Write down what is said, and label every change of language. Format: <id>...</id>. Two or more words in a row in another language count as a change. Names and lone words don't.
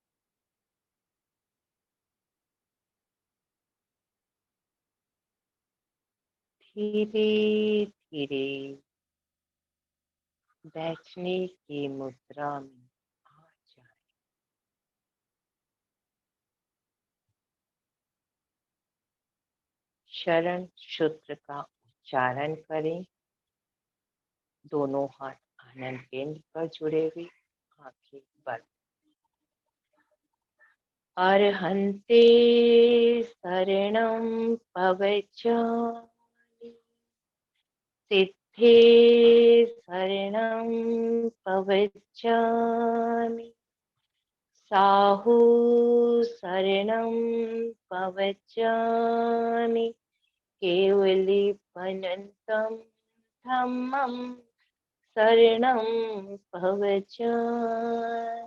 <hi>धीरे धीरे बैठने की मुद्रा में आ जाए। शरण सूत्र का उच्चारण करें। दोनों हाथ आनंद केंद्र पर जुड़े हुए, आंखें बंद।</hi> <pra>अर्हन्ते शरणं पवचामि, सिद्धे शरणं पवचामि, साहु शरणं पवचामि, केवलीपनन्तं धम्मं शरणं पवचामि।</pra>